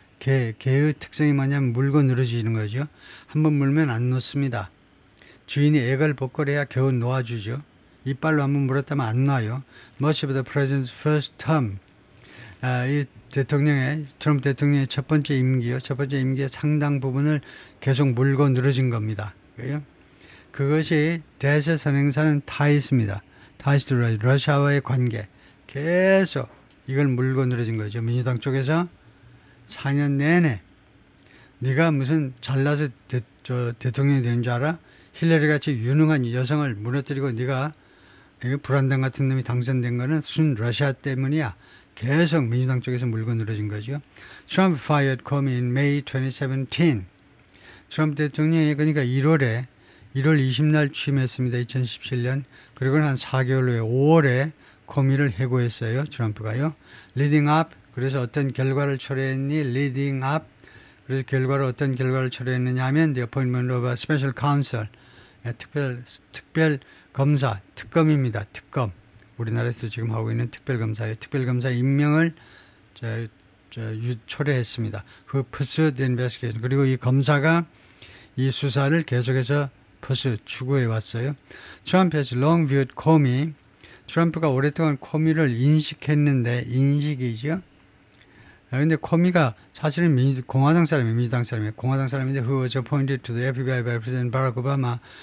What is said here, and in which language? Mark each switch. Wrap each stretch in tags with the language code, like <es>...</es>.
<ko>개의 특성이 뭐냐면 물고 늘어지는 거죠. 한번 물면 안 놓습니다. 주인이 애걸 복걸해야 겨우 놓아주죠. 이빨로 한번 물었다면 안 놔요.</ko> <en>Much of the president's first term.</en> <ko>이 트럼프 대통령의 첫 번째 임기의 상당 부분을 계속 물고 늘어진 겁니다. 그것이 대세 선행사는 타이스입니다. 타이스 러시아와의 관계. 계속 이걸 물고 늘어진 거죠. 민주당 쪽에서 4년 내내 네가 무슨 잘나서 대통령이 되는 줄 알아? 힐러리 같이 유능한 여성을 무너뜨리고 네가 불안당 같은 놈이 당선된 거는 순 러시아 때문이야. 계속 민주당 쪽에서 물고 늘어진 거죠.</ko> <en>Trump fired Comey in May 2017.</en> <ko>트럼프 대통령이 그러니까 1월 20날 취임했습니다. 2017년. 그리고 한 4개월 후에 5월에 코미를 해고했어요. 트럼프가요.</ko> <en>Leading up.</en> <ko>그래서 어떤 결과를 초래했니?</ko> <en>Leading up.</en> <ko>그래서 어떤 결과를 초래했느냐 하면</ko> <en>the appointment of a special counsel.</en> <ko>특별 검사, 특검입니다. 특검. 우리나라에서 지금 하고 있는 특별검사예요. 특별검사 임명을 초래했습니다.</ko> <en>Who pursued the investigation.</en> <ko>그리고 이 검사가 이 수사를 계속해서 추구해 왔어요.</ko> <en>Trump has long viewed Comey.</en> <ko>트럼프가 오랫동안 코미를 인식했는데, 인식이죠. 근데 코미가 사실은 공화당 사람이에요. 민주당 사람이에요. 공화당 사람인데</ko> <en>who was appointed to the FBI by President Barack Obama.</en>